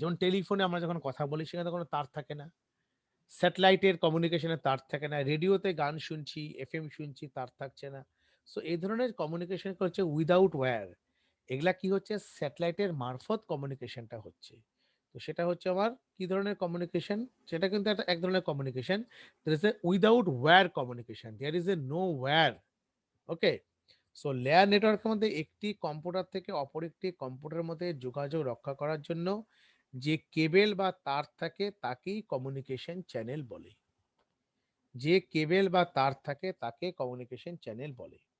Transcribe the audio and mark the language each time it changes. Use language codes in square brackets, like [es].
[bn] যেমন টেলিফোনে আমরা যখন কথা বলি, সেখানে কোনো তার থাকে না, স্যাটেলাইটের কমিউনিকেশনে তার থাকে না, রেডিওতে গান শুনছি, এফএম শুনছি, তার থাকছে না। সো এই ধরনের কমিউনিকেশন হচ্ছে উইদাউট ওয়্যার। এগুলা কি হচ্ছে? স্যাটেলাইটের মারফত কমিউনিকেশনটা হচ্ছে। তো সেটা হচ্ছে আমার কি ধরনের কমিউনিকেশন? সেটা কিন্তু একটা এক ধরনের communication. [en] there is a without wire communication, there is a no wire. [bn] Okay, so layer নেটওয়ার্কের মধ্যে একটি কম্পিউটার থেকে অপর একটি কম্পিউটারের মধ্যে যোগাযোগ রক্ষা করার জন্য যে কেবেল বা তার থাকে, তাকেই কমিউনিকেশন চ্যানেল বলে। যে কেবেল বা তার থাকে তাকে কমিউনিকেশন চ্যানেল বলে।